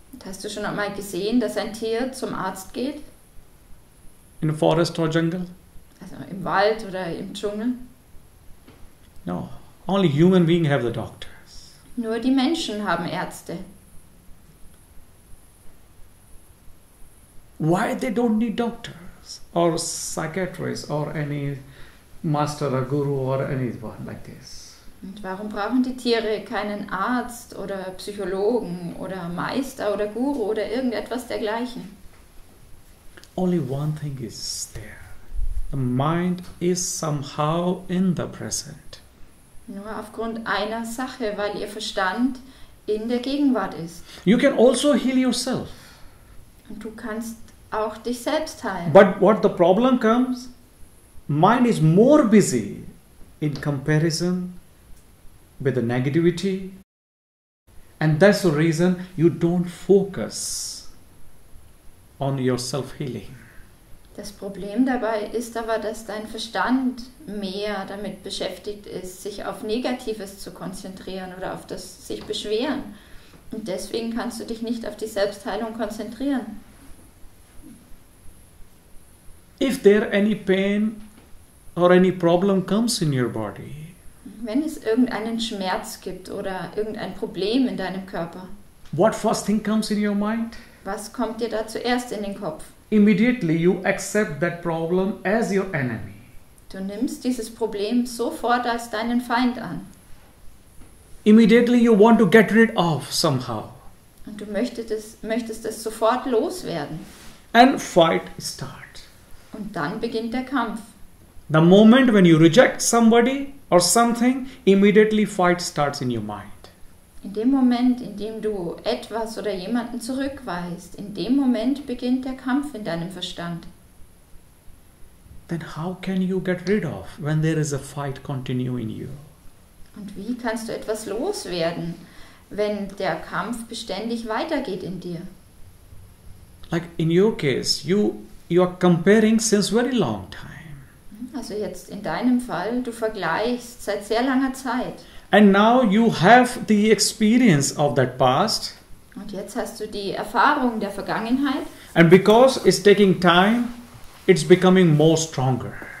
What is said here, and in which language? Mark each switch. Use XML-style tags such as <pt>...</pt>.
<de>Hast du schon einmal gesehen, dass ein Tier zum Arzt geht?</de> <en>In a forest or jungle?</en> <de>Also im Wald oder im Dschungel?</de> <en>No. Only human beings have the doctors.</en> <de>Nur die Menschen haben Ärzte.</de> <en>Why they don't need doctors or psychiatrists or any master or guru or anyone like this?</en> <de>Und warum brauchen die Tiere keinen Arzt oder Psychologen oder Meister oder Guru oder irgendetwas dergleichen?</de> <en>Only one thing is there. The mind is somehow in the present.</en> <de>Nur aufgrund einer Sache, weil ihr Verstand in der Gegenwart ist.</de> <en>You can also heal yourself.</en> <de>Und du kannst auch dich selbst heilen.</de> <en>But what the problem comes, mind is more busy in comparison with the negativity, and that's the reason you don't focus on your self-healing.</en> <de>Das Problem dabei ist aber, dass dein Verstand mehr damit beschäftigt ist, sich auf Negatives zu konzentrieren oder auf das sich beschweren. Und deswegen kannst du dich nicht auf die Selbstheilung konzentrieren.</de> <en>If there any pain or any problem comes in your body,</en> <de>Wenn es irgendeinen Schmerz gibt oder irgendein Problem in deinem Körper,</de> <en>what first thing comes in your mind?</en> <de>was kommt dir da zuerst in den Kopf?</de> <en>Immediately you accept that problem as your enemy.</en> <de>Du nimmst dieses Problem sofort als deinen Feind an.</de> <en>Immediately you want to get rid of somehow.</en> <de>Und du möchtest es sofort loswerden.</de> <en>And fight start.</en> <de>Und dann beginnt der Kampf.</de> <en>The moment when you reject somebody or something, immediately fight starts in your mind.</en> <de>In dem Moment, in dem du etwas oder jemanden zurückweist, in dem Moment beginnt der Kampf in deinem Verstand.</de> <en>Then how can you get rid of when there is a fight continue in you?</en> <de>Und wie kannst du etwas loswerden, wenn der Kampf beständig weitergeht in dir?</de> <en>Like in your case, you are comparing since very long time.</en> <de>Also jetzt in deinem Fall, du vergleichst seit sehr langer Zeit.</de> <en>And now you have the experience of that past.</en> <de>Und jetzt hast du die Erfahrung der Vergangenheit.</de> <en>And because it's taking time, it's becoming more stronger.</en>